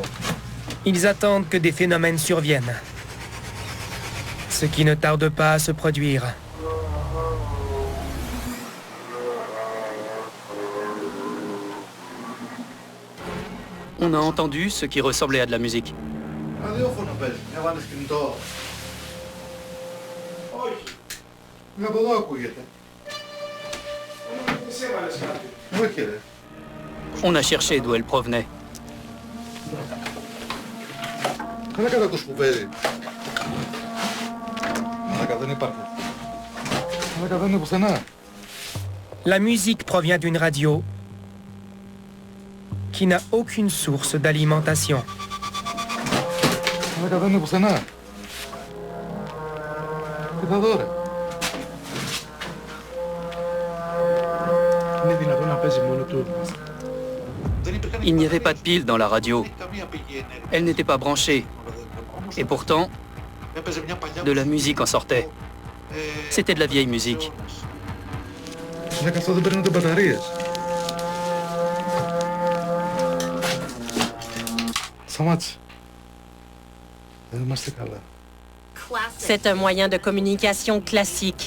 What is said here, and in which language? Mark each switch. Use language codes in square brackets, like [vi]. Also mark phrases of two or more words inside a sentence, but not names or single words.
[fr] Ils attendent que des phénomènes surviennent. Ce qui ne tarde pas à se produire. On a entendu ce qui ressemblait à de la musique. [el] Ραδιόφωνο παίζει, έβαλες κινητό. Όχι. Από εδώ ακούγεται. Εσύ έβαλες κάτι. Όχι ρε. [fr] On a cherché d'où elle provenait. [el] Δεν ακούς που παίζει. Μαλάκα δεν υπάρχει. Μαλάκα δεν είναι πουθενά. [fr] La musique provient d'une radio qui n'a aucune source d'alimentation. [el] Μαλάκα δεν είναι πουθενά. Κοίτα εδώ ρε. Είναι δυνατόν να παίζει μόνο του. [fr] Il n'y avait pas de pile dans la radio. Elle n'était pas branchée. Et pourtant, de la musique en sortait. C'était de la vieille musique. C'est un moyen de communication classique.